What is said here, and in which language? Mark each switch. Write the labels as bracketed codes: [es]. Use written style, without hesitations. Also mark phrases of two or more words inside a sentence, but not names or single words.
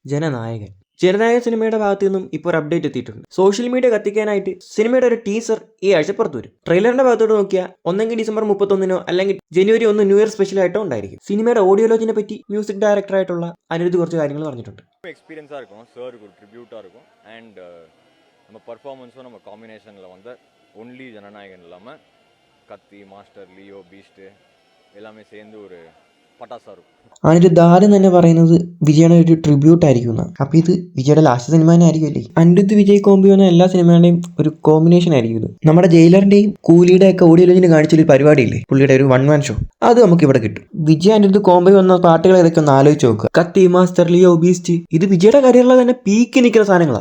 [ml] ജനനായകൻ. ജനനായകൻ സിനിമയുടെ ഭാഗത്തു നിന്നും ഇപ്പോൾ ഒരു അപ്ഡേറ്റ് എത്തിയിട്ടുണ്ട്. [en] social media [ml] കത്തിക്കാനായിട്ട് സിനിമയുടെ ഒരു ടീസർ ഈ ആഴ്ച പുറത്തു വരും. ട്രെയിലറിന്റെ ഭാഗത്തോട്ട് നോക്കിയാൽ ഒന്നെങ്കിൽ ഡിസംബർ 31 അല്ലെങ്കിൽ ജനുവരി 1 [en] New Year special [ml] ആയിട്ടോ ഉണ്ടായിരിക്കും. സിനിമയുടെ ഓഡിയോ ലോഞ്ചിനെ പറ്റി മ്യൂസിക് ഡയറക്ടറായിട്ടുള്ള അനിരുദ്ധ് കുറച്ച് കാര്യങ്ങൾ പറഞ്ഞിട്ടുണ്ട്. [ta] எக்ஸ்பீரியன்ஸாக இருக்கும், சாருக்கு ஒரு ட்ரிபியூட்டாக இருக்கும். அண்ட் நம்ம பர்ஃபார்மன்ஸும் நம்ம காம்பினேஷனில் வந்து ஒன்லி ஜனநாயகன் இல்லாமல் கத்தி, மாஸ்டர், லியோ, பீஸ்ட்டு எல்லாமே சேர்ந்து ஒரு പട്ടാസാ இருக்கும். [ml] അനിരുദ്ധ് ആദ്യം തന്നെ പറയുന്നത് വിജയുടെ ഒരു ട്രിബ്യൂട്ട് ആയിരിക്കും എന്നാണ്. അപ്പോൾ ഇത് വിജയുടെ ലാസ്റ്റ് സിനിമ തന്നെ ആയിരിക്കുമല്ലേ. അനിരുദ്ധ് വിജയ് കോമ്പി എന്ന എല്ലാ സിനിമകളുടെയും ഒരു കോമ്പിനേഷൻ ആയിരിക്കും ഇത്. നമ്മുടെ ജയിലറിന്റെയും കൂലിയുടെ ഒക്കെ ഓഡിയോ ലോഞ്ചിന് കാണിച്ചൊരു പരിപാടിയില്ലേ, പുള്ളിയുടെ ഒരു [en] 1 man show, [ml] അത് നമുക്ക് ഇവിടെ കിട്ടും. വിജയ് അനിരുദ്ധ് കോമ്പി വന്ന പാട്ടുകൾ ഏതൊക്കെ ഒന്ന് ആലോചിച്ച് നോക്കുക. കത്തി, മാസ്റ്റർ, ലിയോ, ബീസ്റ്റ്, ഇത് വിജയുടെ കരിയറിലെ തന്നെ പീക്ക് നിൽക്കുന്ന സാധനങ്ങളാണ്.